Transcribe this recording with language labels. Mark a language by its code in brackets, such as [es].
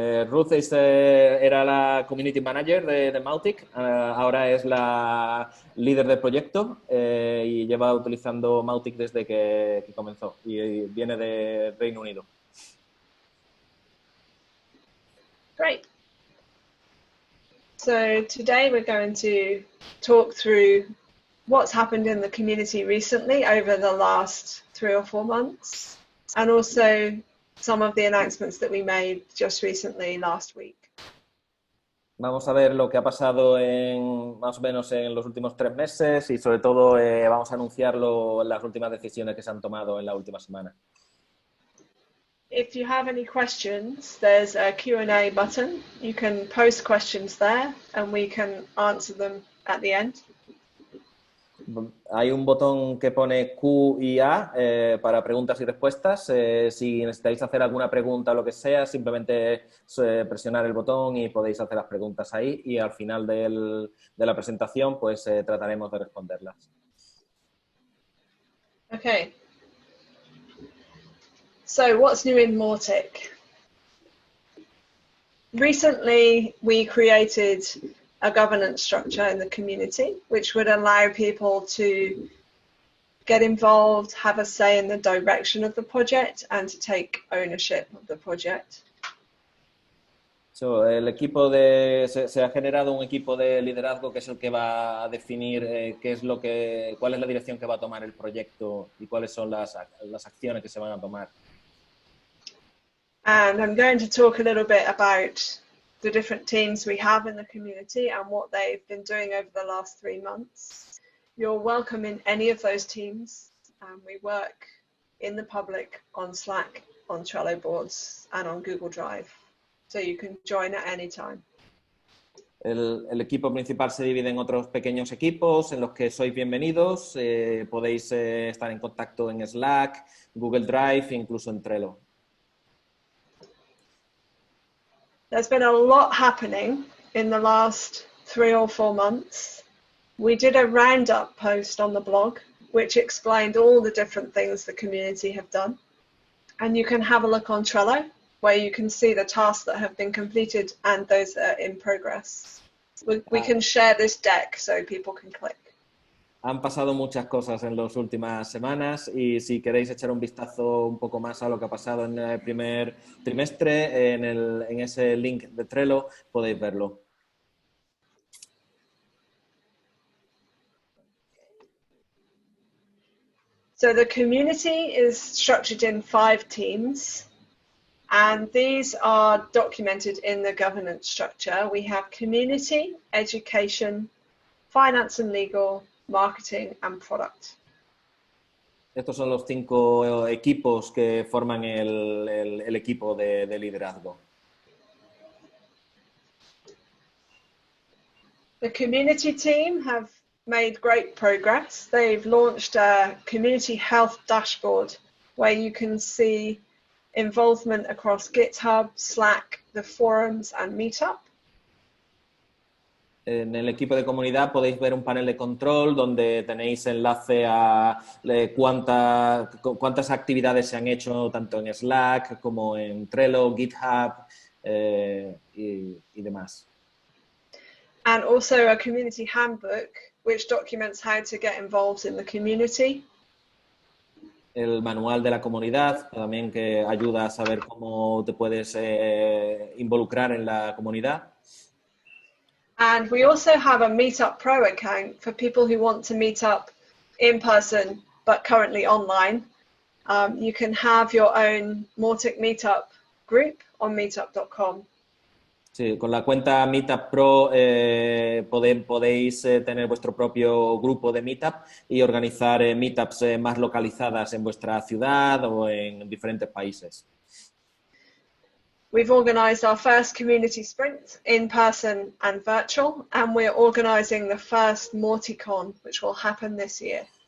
[es] Ruth era la community manager de Mautic, ahora es la líder del proyecto y lleva utilizando Mautic desde que comenzó y viene de Reino Unido. [en] Great. So today we're going to talk through what's happened in the community recently over the last 3 or 4 months, and also some of the announcements that we made just recently last week. [es] Vamos a ver lo que ha pasado más o menos en los últimos 3 meses y sobre todo vamos a anunciar las últimas decisiones que se han tomado en la última semana. [en] If you have any questions, there's a Q&A button. You can post questions there and we can answer them at the end. [es] Hay un botón que pone Q y A para preguntas y respuestas. Si necesitáis hacer alguna pregunta o lo que sea, simplemente presionar el botón y podéis hacer las preguntas ahí y al final de la presentación pues trataremos de responderlas. [en] Okay. So what's new in Mautic? Recently, we created a governance structure in the community, which would allow people to get involved, have a say in the direction of the project, and to take ownership of the project. [es] Se ha generado un equipo de liderazgo que es el que va a definir cuál es la dirección que va a tomar el proyecto y cuáles son las acciones que se van a tomar. [en] And I'm going to talk a little bit about the different teams we have in the community and what they've been doing over the last 3 months. You're welcome in any of those teams. We work in the public on Slack, on Trello boards, and on Google Drive. So you can join at any time. [es] El equipo principal se divide en otros pequeños equipos en los que sois bienvenidos. Podéis estar en contacto en Slack, Google Drive e incluso en Trello. [en] There's been a lot happening in the last 3 or 4 months. We did a roundup post on the blog, which explained all the different things the community have done. And you can have a look on Trello, where you can see the tasks that have been completed and those that are in progress. We can share this deck so people can click. [es] Han pasado muchas cosas en las últimas semanas y si queréis echar un vistazo un poco más a lo que ha pasado en el primer trimestre, en ese link de Trello podéis verlo. [en] So the community is structured in 5 teams, and these are documented in the governance structure. We have community, education, finance and legal, marketing and product. [es] Estos son los 5 equipos que forman el equipo de liderazgo. [en] The community team have made great progress. They've launched a community health dashboard where you can see involvement across GitHub, Slack, the forums and Meetup. [es] En el equipo de comunidad podéis ver un panel de control donde tenéis enlace a cuántas actividades se han hecho tanto en Slack como en Trello, GitHub y demás. [en] And also a community handbook which documents how to get involved in the community. [es] el manual de la comunidad, también que ayuda a saber cómo te puedes involucrar en la comunidad. [en] And we also have a Meetup Pro account for people who want to meet up in person but currently online. You can have your own Mautic Meetup group on meetup.com. [es] Sí, con la cuenta Meetup Pro podéis tener vuestro propio grupo de Meetup y organizar meetups más localizadas en vuestra ciudad o en diferentes países. [en] We've organised our first community sprint in person and virtual, and we're organising the first Mauticon, which will happen this year.